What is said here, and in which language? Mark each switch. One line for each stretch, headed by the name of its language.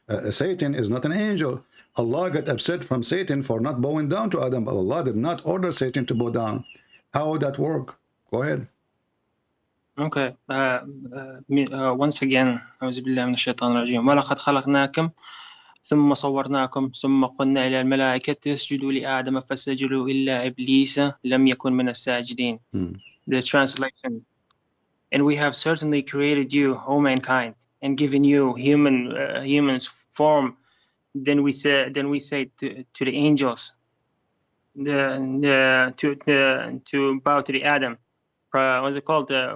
English: Satan is not an angel. Allah got upset from Satan for not bowing down to Adam, but Allah did not order Satan to bow down. How would that work? Go ahead. Okay.
Arabic: Once again, أعوذ بالله من الشيطان الرجيم. ولقد خلقناكم ثم صورناكم ثم قلنا إلى الملائكة اسجدوا لآدم فسجدوا إلا إبليس لم يكن من الساجدين.
English: The translation. And we have certainly created you, O mankind, and given you human's form. Then we say to the angels, to bow to the Adam. What's it called?